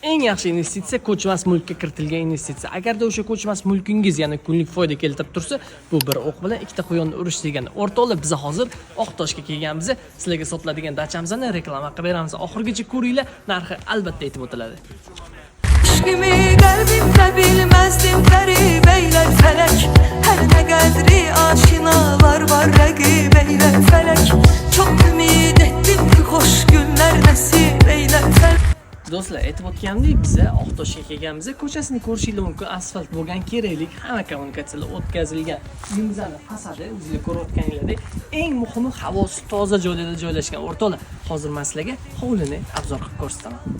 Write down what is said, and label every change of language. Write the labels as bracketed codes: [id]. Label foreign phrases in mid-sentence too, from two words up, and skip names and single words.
[uz] eng yaxshi investitsiya ko'chmas mulkka kiritilgan investitsiya. Agarda o'sha ko'chmas mulkingiz, ya'ni kunlik foyda keltirib tursa, bu bir o'q bilan ikkita quyonni urish degani. O'rtoqlar, biz hozir Oqtoshga kelganmiz. Sizlarga sotiladigan dachamizni reklama qilib beramiz. Oxirigacha ko'ringlar, narxi albatta aytib o'tiladi. [tr] Aşkımı kalbimde bilmezdim garip eyler felek. Her ne kadri aşinalar var rakip eyler felek. Çok ümit ettim ki hoş günler nasip eyler felek. [uz] Do'stlar, aytib o'tganimdek, biz Oqtoshga kelganmiz. Ko'chasini ko'rishingiz mumkin, asfalt bo'lgan, keraklik hamma kommunikatsiyalar o'tkazilgan. Uyimizni fasadi o'zingizlar ko'rayotganingizdek, eng muhimi havosi toza joylarda joylashgan. O'rtoqlar, hozir men sizlarga hovlini obzor qilib ko'rsataman.